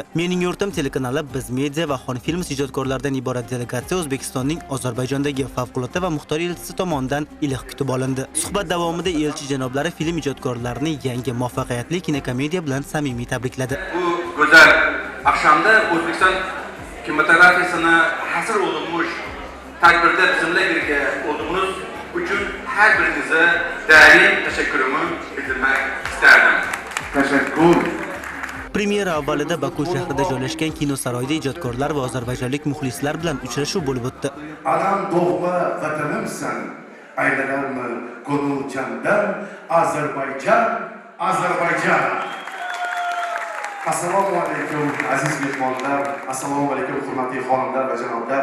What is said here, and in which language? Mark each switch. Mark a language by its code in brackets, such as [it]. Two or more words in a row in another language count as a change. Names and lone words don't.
[uz] Mening yurtim telekanali Biz Media va Xon Films ijodkorlaridan iborat delegatsiya O'zbekistonning Ozarbayjondagi favqulodda va muxtor elchisi tomonidan iliq kutib olindi. Suhbat davomida elchi janoblari film ijodkorlarini yangi muvaffaqiyatli kinokomediya bilan samimiy tabrikladi. [az] Bu go'zal oqshomda O'zbekiston kinematografiyasini hasr olunmuş tadbirda bizimle birga olduğunuz uchun her birinize derin teşekkürümü bildirmek isterdim. Teşekkür. [uz] Premyera avvalida Baku shahrida joylashgan kino saroyida ijodkorlar va ozarbayjonlik muxlislar bilan uchrashuv bo'lib o'tdi. [az] Anam doğma vatanımsan, aylanamı ko'ngil jandan, Ozarbayjon, Ozarbayjon. [uz] Assalomu alaykum aziz mehmonlar, assalomu alaykum hurmatli xonimlar va janoblar.